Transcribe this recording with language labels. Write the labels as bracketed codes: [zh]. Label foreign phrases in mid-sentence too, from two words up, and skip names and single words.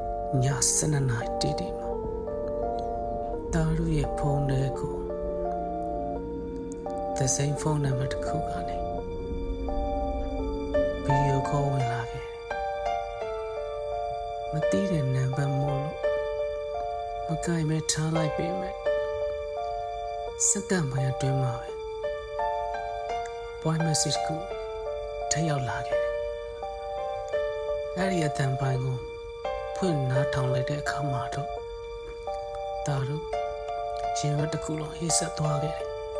[my] ည7 နာရီတီမှာတာရုရဲ့ဖုန်းထဲကို [en] The same phone number [my] တစ်ခုကနေဗီဒီယိုခေါ်ဝင်လာခဲ့တယ်မသိတဲ့နံပါတ်မို့လို့မကိုင်မဲ့ထားလိုက်ပေမဲ့စက္ကန့်ပိုင်းအတွင်းမှာပဲ [en] voice message [my] ကိုထပ်ရောက်လာခဲ့တယ်အဲ့ဒီအတန်ပိုင်းကိုဖွင့်နားထောင်လိုက်တဲ့အခါမှာတော့တာရုရင်ရွက်တစ်ခုလုံးဟိဆက်သွားခဲ့တယ်